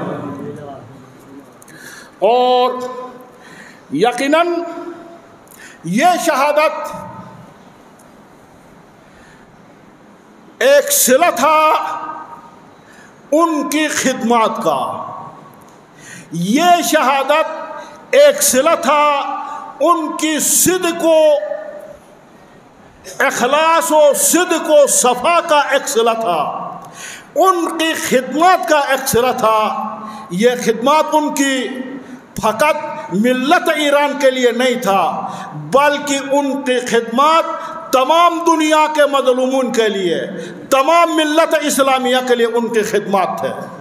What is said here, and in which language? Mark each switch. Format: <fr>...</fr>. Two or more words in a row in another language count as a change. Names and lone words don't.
<ur>اور یقیناً یہ شہادت ایک صلہ تھا ان کی خدمات کا، یہ شہادت ایک صلہ تھا ان کی صدق و اخلاص و صدق و صفا کا ایک صلہ تھا، ان کی خدمات کا ایک صلہ تھا۔ یہ خدمات ان کی فقط ملت ایران کے لیے نہیں تھا، بلکہ ان کی خدمات تمام دنیا کے مظلومون کے لیے، تمام ملت اسلامیہ کے لیے ان کی خدمات تھے۔</ur>